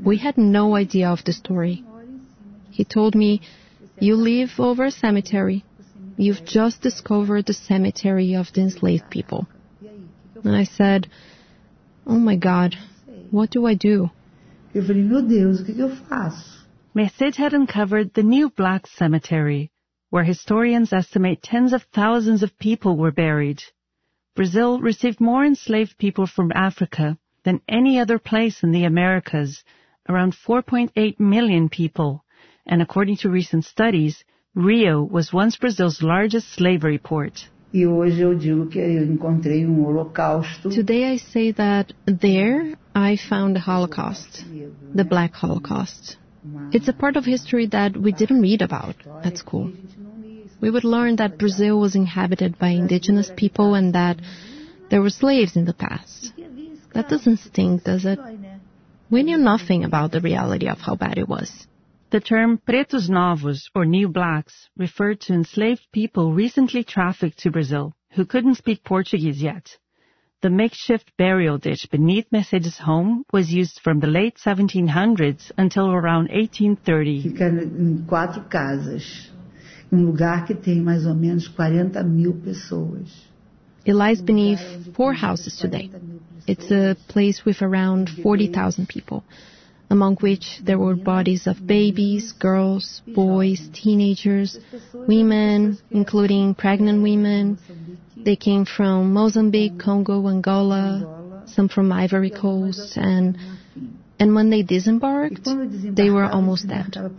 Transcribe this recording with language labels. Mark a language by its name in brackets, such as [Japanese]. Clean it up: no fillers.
[English] We had no idea of the story. He told me, you live over a cemetery. You've just discovered the cemetery of the enslaved people. And I said, oh my God, what do I do? [Portuguese] Eu falei, meu Deus, o que eu faço? [English] Merced had uncovered the new black cemetery, where historians estimate tens of thousands of people were buried. Brazil received more enslaved people from Africa than any other place in the Americas, around 4.8 million people. And according to recent studies, Rio was once Brazil's largest slavery port. [Portuguese] E hoje eu digo que eu encontrei holocausto. [English] Today I say that there I found the Holocaust, the Black Holocaust. It's a part of history that we didn't read about at school. We would learn that Brazil was inhabited by indigenous people and that there were slaves in the past. That doesn't sting, does it? We knew nothing about the reality of how bad it was. The term pretos novos, or new blacks, referred to enslaved people recently trafficked to Brazil who couldn't speak Portuguese yet. The makeshift burial ditch beneath Mercedes' home was used from the late 1700s until around 1830. [Portuguese] Fica em quatro casas, um lugar que tem mais ou menos 40 mil pessoas. [English] It lies beneath four houses today. It's a place with around 40,000 people, among which there were bodies of babies, girls, boys, teenagers, women, including pregnant women. They came from Mozambique, Congo, Angola, some from Ivory Coast, and when they disembarked, they were almost dead.